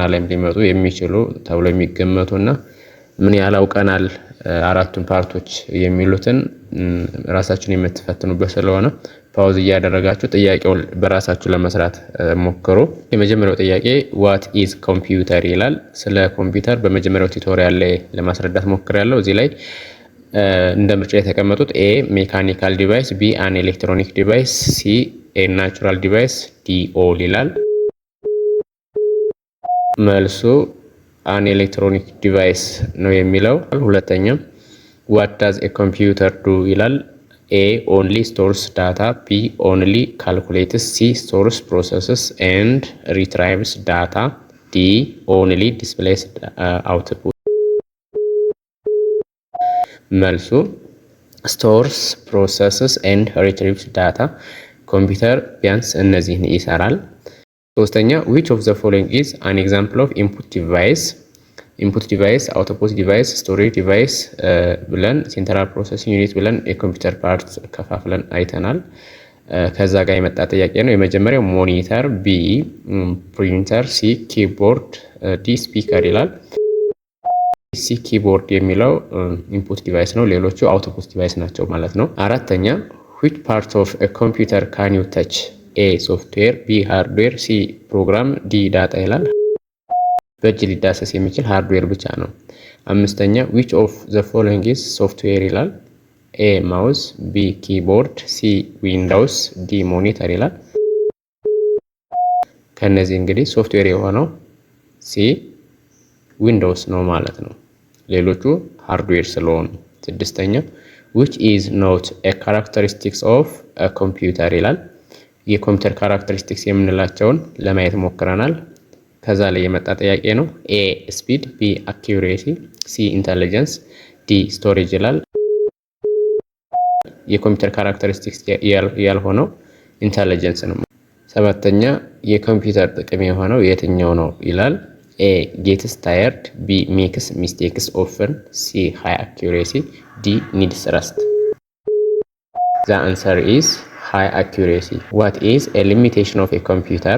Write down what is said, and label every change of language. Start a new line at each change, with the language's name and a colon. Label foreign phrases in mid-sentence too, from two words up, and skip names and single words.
Amharic: ላይ ሊመጡ የሚችሉ ተብሎ የሚገመቱና ምን ያህል አውቀናል አራቱን ፓርቶች የሚሉትን ራሳችሁን የምትፈትኑበት ስለሆነ ፓውዝ እያደረጋችሁ ጥያቄውን በራሳችሁ ለመስራት ሞክሩ። የመጀመሪያው ጥያቄ
English: what is computer
Amharic: ይላል። ስለ ኮምፒውተር በመጀመሪያው ቱቶሪያል ላይ ለማስረዳት ሞክሬያለሁ። እዚህ ላይ እንደ ምርጫ የተቀመጡት
English: A mechanical device፣ B an electronic device፣ C a natural device፣ D all
Amharic: ይላል።
English: መልሱ an electronic device
Amharic: ነው የሚለው። ሁለተኛው
English: what does a computer do ይላል። ኤ only stores data፣ ቢ only calculates፣ ሲ stores processes and retrieves data፣ ዲ only displays output። መልሱ stores processes and retrieves data።
Amharic: ኮምፒውተር ቢያንስ እነዚህን ይሰራል። ሶስተኛ
English: which of the following is an example of input device? input device, output device, storage device
Amharic: ብለን
English: central processing unit
Amharic: ብለን የኮምፒውተር ፓርት ከፋፍለን አይተናል። ከዛ ጋር የመጣ ጥያቄ ነው። የመጀመሪያው ሞኒተር፣ ቢ ፕሪንተር፣ ሲ ኪቦርድ፣ ዲ ስፒከር ይላል። ሲ ኪቦርድ የሚለው
English: input device
Amharic: ነው፣ ሌሎቹ
English: output device
Amharic: ናቸው ማለት ነው። አራተኛ
English: which part of a computer can you touch?
Amharic: ኤ ሶፍትዌር፣ ቢ ሃርድዌር፣ ሲ ፕሮግራም፣ ዲ ዳታ ይላል። በእጅ ሊዳሰስ የሚችል ሃርድዌር ብቻ ነው። አምስተኛ
English: which of the following is software
Amharic: ይላል። ኤ ማውስ፣ ቢ ኪቦርድ፣ ሲ ዊንዶውስ፣ ዲ ሞኒተር ይላል። ከነዚህ እንግዲህ ሶፍትዌር የሆነው ሲ ዊንዶውስ ነው ማለት ነው፣ ሌሎቹ ሃርድዌር ስለሆኑ። ስድስተኛ
English: which is not a characteristics of a computer
Amharic: ይላል። የኮምፒውተር ካራክተሪስቲክስ የምንላቸውን ለማየት ሞክረናል። ከዛ ላይ የመጣ ጥያቄ ነው። ኤ ስፒድ፣ ቢ አኪዩሬሲ፣ ሲ ኢንተለጀንስ፣ ዲ ስቶሬጅ ይላል። የኮምፒውተር ካራክተሪስቲክስ ያልሆነው ኢንተለጀንስ ነው። ሰባተኛ የኮምፒውተር ጥቅም የሆነው የትኛው ነው ይላል።
English: A gets tired, B makes mistakes often, C high accuracy, D needs rest. The answer is high accuracy. What is a limitation of a computer?